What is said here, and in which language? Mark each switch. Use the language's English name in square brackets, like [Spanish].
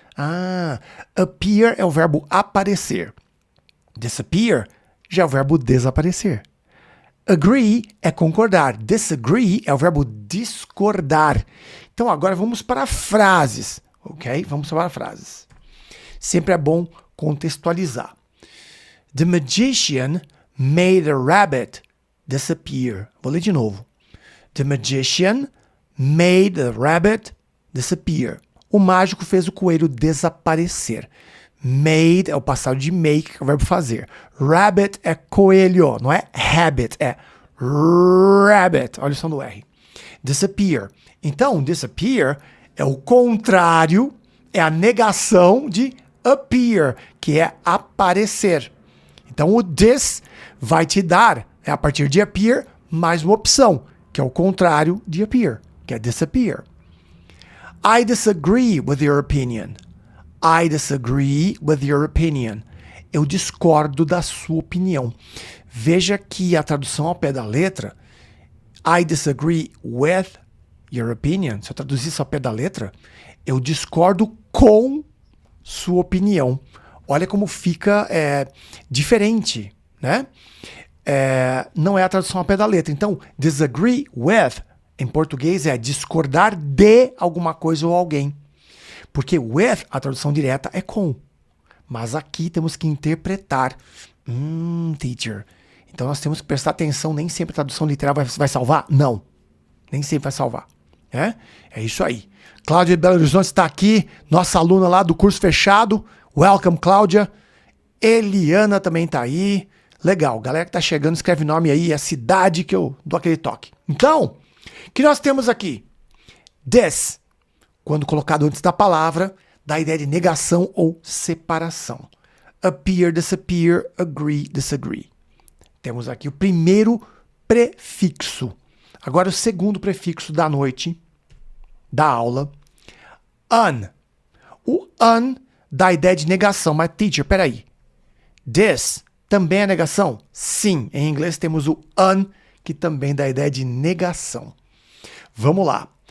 [Portuguese] Ah, appear é o verbo aparecer. Disappear já é o verbo desaparecer. Agree é concordar. Disagree é o verbo discordar. Então agora vamos para frases, ok? Vamos para frases. Sempre é bom contextualizar. [English] The magician made a rabbit disappear. [Portuguese] Vou ler de novo. [English] The magician made a rabbit disappear. [Portuguese] O mágico fez o coelho desaparecer. Made é o passado de make, que é o verbo fazer. Rabbit é coelho, não é habit, é rabbit. Olha o som do R. Disappear. Então, disappear é o contrário, é a negação de appear, que é aparecer. Então, o this vai te dar, a partir de appear, mais uma opção, que é o contrário de appear, que é disappear. [English] I disagree with your opinion. I disagree with your opinion. [Portuguese] Eu discordo da sua opinião. Veja que a tradução ao pé da letra, [English] I disagree with your opinion. [Portuguese] Se eu traduzir isso ao pé da letra, eu discordo com sua opinião. Olha como fica diferente, né? Não é a tradução ao pé da letra. Então, disagree with, em português, é discordar de alguma coisa ou alguém. Porque with, a tradução direta, é com. Mas aqui temos que interpretar. Teacher. Então nós temos que prestar atenção. Nem sempre a tradução literal vai salvar? Não. Nem sempre vai salvar. É isso aí. Cláudia de Belo Horizonte está aqui. Nossa aluna lá do curso fechado. Welcome, Cláudia. Eliana também está aí. Legal. Galera que está chegando, escreve nome aí. É a cidade que eu dou aquele toque. Então, o que nós temos aqui? This, quando colocado antes da palavra, dá a ideia de negação ou separação. Appear, disappear, agree, disagree. Temos aqui o primeiro prefixo. Agora o segundo prefixo da noite, da aula. Un. O un dá a ideia de negação. Mas, teacher, peraí. This também é negação? Sim. Em inglês temos o un, que também dá a ideia de negação. Vamos lá.